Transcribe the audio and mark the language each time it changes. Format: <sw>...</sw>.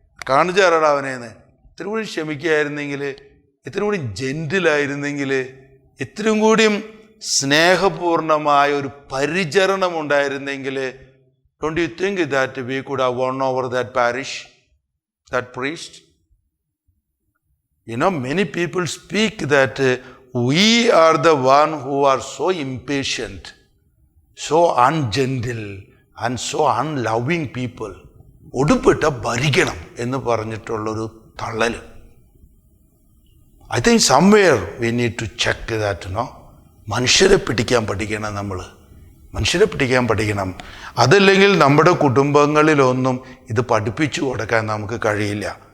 <ml>കാണിച്ചു തരടാ അവനേന്ന്. ഇത്രയും കൂടി ക്ഷമിക്കുകയായിരുന്നെങ്കിൽ, ഇത്രയും കൂടി ജെന്റിലായിരുന്നെങ്കിൽ, ഇത്രയും കൂടിയും സ്നേഹപൂർണമായ ഒരു പരിചരണം ഉണ്ടായിരുന്നെങ്കിൽ,</ml> <en>Don't you think that we could have won over that parish, that priest? Many people speak that we are the one who are so impatient, so ungentle and so unloving people.</en> <ml>ഒടുപ്പിട്ട ഭരിക്കണം എന്ന് പറഞ്ഞിട്ടുള്ളൊരു തള്ളൽ.</ml> <en>I think somewhere we need to check that.</en> <ml>മനുഷ്യരെ പിടിക്കാൻ പഠിക്കണം, മനുഷ്യരെ പിടിക്കാൻ പഠിക്കണം. അതല്ലെങ്കിൽ നമ്മുടെ കുടുംബങ്ങളിലൊന്നും ഇത് പഠിപ്പിച്ചു കൊടുക്കാൻ നമുക്ക് കഴിയില്ല.</ml>